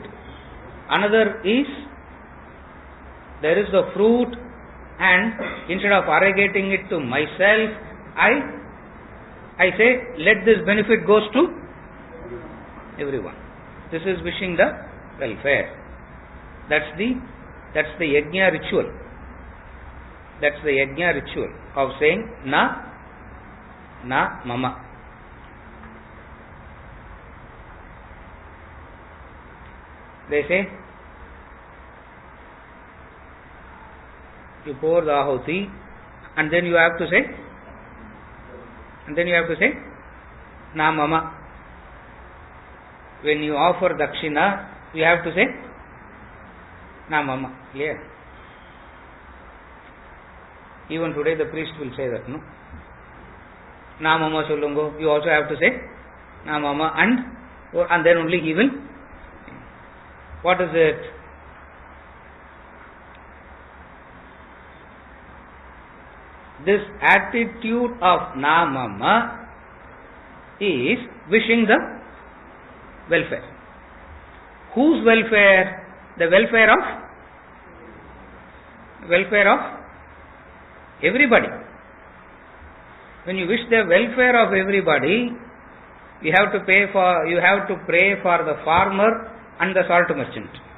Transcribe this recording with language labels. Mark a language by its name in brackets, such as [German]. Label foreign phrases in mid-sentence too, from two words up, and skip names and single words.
[English] Another is, there is the fruit, and instead of arrogating it to myself, I say, let this benefit goes to everyone. This is wishing the welfare. That's the yajna ritual. That's the yajna ritual of saying [Sanskrit] na mama. [English] They say, you pour the ahuti, and then you have to say, [Sanskrit] na mama. [English] When you offer dakshina, you have to say, [Sanskrit] na mama. [English] Clear? Even today the priest will say that, no? [Sanskrit] Na mama sollungo. [English] You also have to say, [Sanskrit] na mama, [English] and then only he will. What is it? This attitude of [Sanskrit] na mama [English] is wishing the welfare. Whose welfare? The welfare of everybody. When you wish the welfare of everybody, you have to pray for the farmer and the salt merchant.